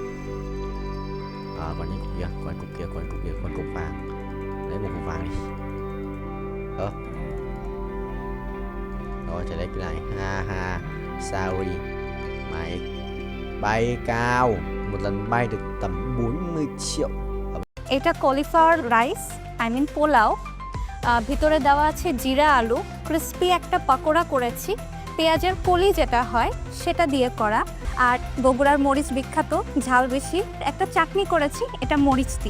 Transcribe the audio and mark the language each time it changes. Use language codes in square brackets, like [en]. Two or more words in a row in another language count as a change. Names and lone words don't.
[vi] Còn những cục kia, còn cục vàng. Lấy một cục vàng đi. Rồi trở lại cái này. Ha sorry. Mày bay cao. Một lần bay được tầm 40 triệu. [bn] এটা [en] cauliflower rice [bn] পোলাও, ভিতরে দেওয়া আছে জিরা আলু, ক্রিস্পি একটা পকোড়া করেছি, পেঁয়াজের কলি যেটা হয় সেটা দিয়ে করা, আর বগুড়ার মরিচ বিখ্যাত ঝাল বেশি একটা চাটনি করেছি, এটা মরিচ দিয়ে।